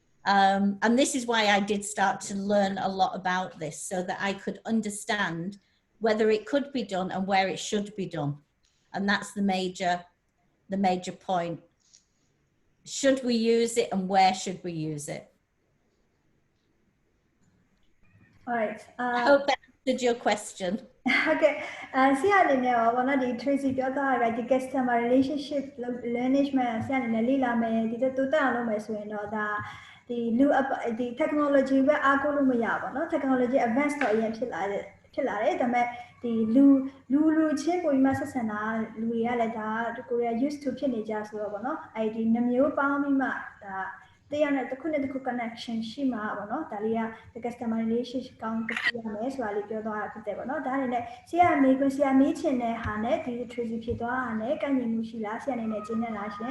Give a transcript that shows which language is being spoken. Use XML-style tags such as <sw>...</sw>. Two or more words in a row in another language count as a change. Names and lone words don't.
<en>And this is why I did start to learn a lot about this, so that I could understand whether it could be done and where it should be done. And that's the major point. Should we use it and where should we use it? All right. I hope that answered your question.</en> <my>Okay. ဆရာအနေနဲ့ရောဘောနော်ဒီ Tracy ပြောသွားတာဒီ</my> <en>customer relationship management</en> <my>ဆရာအနေနဲ့လေ့လာမယ်ဒီတိုးတက်အောင်လုပ်မယ်ဆိုရင်တော့ဒါဒီလူဒီ technology ပဲ အားကိုးလို့မရပါဘူးเนาะ</my> <en>technology advance</en> <my>တော့အရင်ဖြစ်လာတယ်ဒါပေမဲ့ဒီလူချင်းပုံမှန်ဆက်ဆံတာလူတွေကလည်းဒါကိုရီးယား</my> <en>used to</en> <my>ဖြစ်နေကြဆိုတော့ဗောနော်အဲ့ဒီနှမျိုးပေါင်းပြီးမှဒါတရားနဲ့တစ်ခုနဲ့တစ်ခု connection ရှိမှာဗောနော်ဒါလေးက</my> <en>customer relationship</en> <my>ကောင်းတစ်ခုရမယ်ဆိုတာလေးပြောသွားတာဖြစ်တယ်ဗောနော်ဒါအနေနဲ့ဆရာမေးခွန်းဆရာမေးချင်တဲ့ဟာနဲ့ဒီ Tracy ဖြစ်သွားတာနဲ့ကန့်ညီမှုရှိလားဆရာအနေနဲ့ကျင်းနေလားရှင်</my>